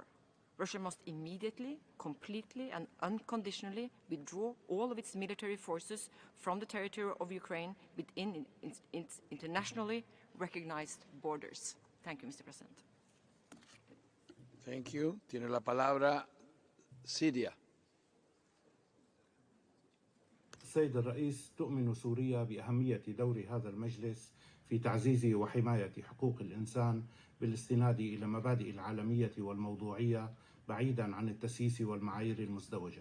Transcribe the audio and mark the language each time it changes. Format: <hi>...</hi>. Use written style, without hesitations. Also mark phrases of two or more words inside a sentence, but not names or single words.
<en>Russia must immediately, completely and unconditionally withdraw all of its military forces from the territory of Ukraine within its internationally recognized borders. Thank you, Mr. President. Thank you.</en> <es>Tiene la palabra Syria.</es> <ar>السيد الرئيس، تؤمن سوريا بأهمية دور هذا المجلس في تعزيز وحماية حقوق الإنسان بالاستناد إلى مبادئ العالمية والموضوعية بعيدا عن التسييس والمعايير المزدوجة.</ar>